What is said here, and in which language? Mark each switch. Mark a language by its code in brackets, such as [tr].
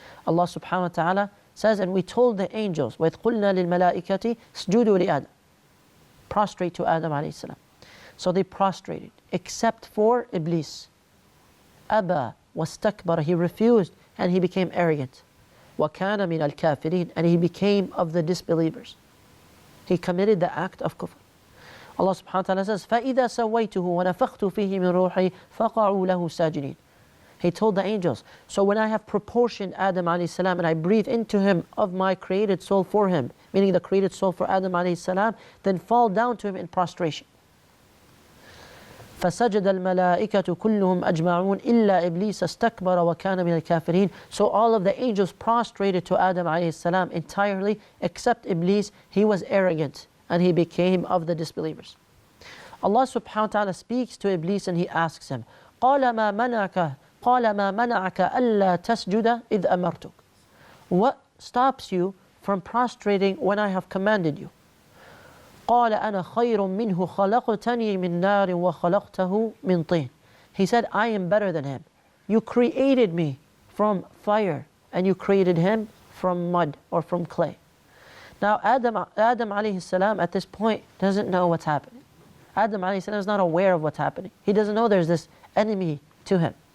[en] Allah subhanahu wa ta'ala says, and we told the angels, [ar] وَإِذْ قُلْنَا لِلْمَلَائِكَةِ اسْجُدُوا لِآدَمَ, [en] prostrate to Adam alayhi salam. So they prostrated, except for Iblees. [ar] أَبَى وَاسْتَكْبَرَ, [en] he refused and he became arrogant. [ar] وَكَانَ مِنَ الْكَافِرِينَ, [en] and he became of the disbelievers. He committed the act of kufr. Allah subhanahu wa ta'ala says, [ar] فَإِذَا سَوَّيْتُهُ وَنَفَخْتُ فِيهِ مِنْ رُوحِي فَقَعُوا لَهُ سَاجِدِينَ. [en] He told the angels, so when I have proportioned Adam alayhi salam and I breathe into him of my created soul for him, meaning the created soul for Adam alayhi salam, then fall down to him in prostration. [ar] فَسَجَدَ الْمَلَائِكَةُ كُلُّهُمْ أَجْمَعُونَ إِلَّا إِبْلِيسَ اسْتَكْبَرَ وَكَانَ مِنَ الْكَافِرِينَ. [en] So all of the angels prostrated to Adam alayhi salam entirely, except Iblees. He was arrogant and he became of the disbelievers. Allah subhanahu wa ta'ala speaks to Iblees and he asks him, [ar] قَالَ مَا مَنَعَكَ أَلَّا تَسْجُدَ إِذْ أَمَرْتُكَ. [en] What stops you from prostrating when I have commanded you? [ar] قال أنا خير منه خلقتني من نار وخلقته من طين. [en] He said, I am better than him. You created me from fire and you created him from mud or from clay. Now Adam alayhi salam at this point doesn't know what's happening. Adam alayhi salam is not aware of what's happening. He doesn't know there's this enemy to him.